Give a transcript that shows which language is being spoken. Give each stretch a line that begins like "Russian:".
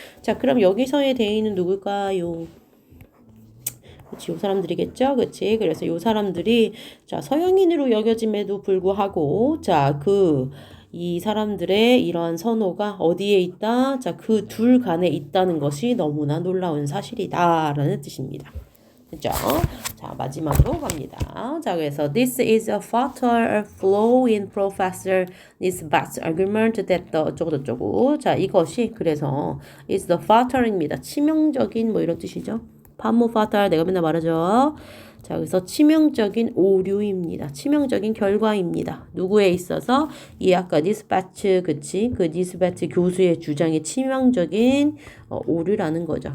Korean: 자, 그럼 여기서의 대의는 누굴까요? 그치, 요 사람들이겠죠? 그치. 그래서 요 사람들이, 자, 서양인으로 여겨짐에도 불구하고, 자, 이 사람들의 이러한 선호가 어디에 있다? 자, 그 둘 간에 있다는 것이 너무나 놀라운 사실이다. 라는 뜻입니다. 그죠? 자, 마지막으로 갑니다. 자, 그래서
English: this is a fatal flaw in Professor Nisbat's argument that the
Korean: 어쩌고저쩌고. 자, 이것이 그래서
English: is the fatal
Korean: 입니다. 치명적인 뭐 이런 뜻이죠. 파모 fatal 내가 맨날 말하죠. 자, 그래서 치명적인 오류입니다. 치명적인 결과입니다. 누구에 있어서? 이 아까 디스패치, 그치? 그 디스패치 교수의 주장이 치명적인 오류라는 거죠.